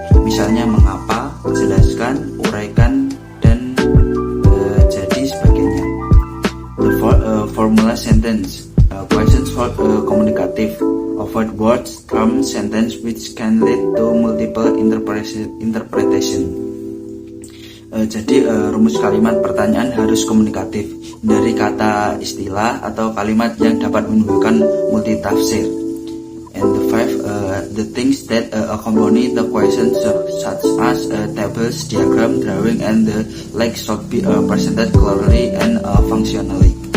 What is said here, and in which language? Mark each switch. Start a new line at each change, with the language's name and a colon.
Indonesian: Misalnya mengapa, jelaskan, uraikan, dan jadi sebagainya.
English: The formula sentence. Questions for communicative. Avoid words, term, sentence which can lead to multiple interpretation.
Indonesian: Jadi rumus kalimat pertanyaan harus komunikatif, dari kata istilah atau kalimat yang dapat menimbulkan multitafsir.
English: And the things that accompany the question such as tables, diagram, drawing, and the like should be presented clearly and functionally.